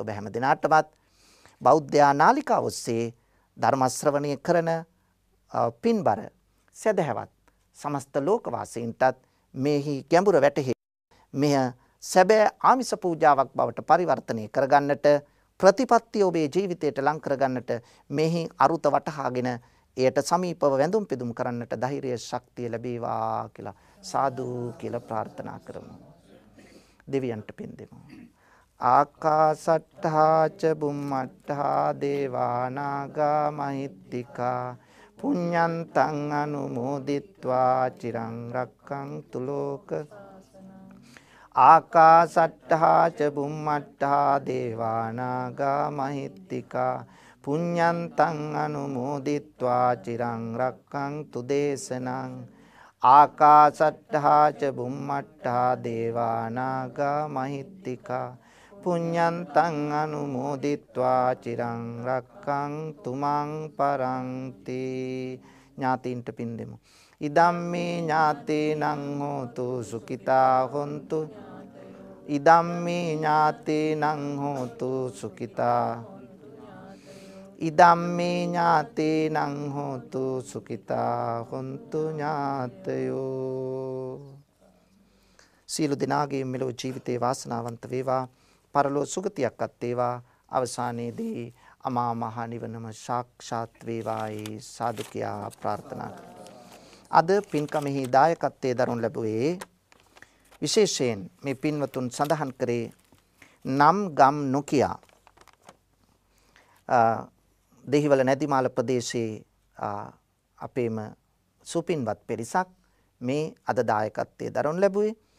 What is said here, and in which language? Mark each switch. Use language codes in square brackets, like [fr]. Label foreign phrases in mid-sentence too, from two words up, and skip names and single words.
[si] ඔබ හැම දිනාටමත් බෞද්ධ නාලිකාව ඔස්සේ ධර්ම ශ්‍රවණය කරන පින්බර සදහැවත් සමස්ත ලෝකවාසීන්ටත් මෙහි ගැඹුර වැටහි මෙය සැබෑ ආමිස පූජාවක් බවට පරිවර්තනය කරගන්නට, ප්‍රතිපත්තිය ඔබේ ජීවිතයට ලං කරගන්නට, මෙහි අරුත වටහාගෙන එයට සමීපව වැඳුම් පිදුම් කරන්නට ධෛර්ය ශක්තිය ලැබේවා කියලා සාදු කියලා ප්‍රාර්ථනා කරමු. දෙවියන්ට පින් දෙමු. [pi] ආකාසට්ඨා ච බුම්මට්ඨා දේවා නාග මහිත්‍තිකා පුඤ්ඤන්තං අනුමෝදිත්වා චිරං රක්ඛන්තු ලෝක. ආකාසට්ඨා ච බුම්මට්ඨා දේවා නාග මහිත්‍තිකා පුඤ්ඤන්තං අනුමෝදිත්වා චිරං රක්ඛන්තු දේශනං. ආකාසට්ඨා ච බුම්මට්ඨා දේවා නාග මහිත්‍තිකා පුඤ්ඤන්තං අනුමෝදිත්වා චිරං රක්ඛන්තු මං පරන්ති. [si] ඥාතීන්ට පින් දෙමු. [pi] ඉදම්මේ ඥාතේනං හෝතු සුඛිතා හොන්තු. ඉදම්මේ ඥාතේනං හෝතු සුඛිතා. ඉදම්මේ ඥාතේනං හෝතු සුඛිතා හොන්තු ඥාතයෝ. [si] සියලු දෙනාගේ මෙලොව ජීවිතේ වාසනාවන්ත වේවා, පරලෝ සුගතියක්වත් වේවා, අවසානයේදී අමා මහ නිවනම සාක්ෂාත් වේවායි සාදු කියා ප්‍රාර්ථනා කරමි. අද පින්කමෙහි දායකත්වයේ දරනු ලැබුවේ විශේෂයෙන් මේ පින්වතුන් සඳහන් කරේ නම් ගම් නොකියා දෙහිවල නැදිමාල ප්‍රදේශයේ අපේම සුපින්වත් පිරිසක් මේ අද දායකත්වයේ දරනු ලැබුවේ.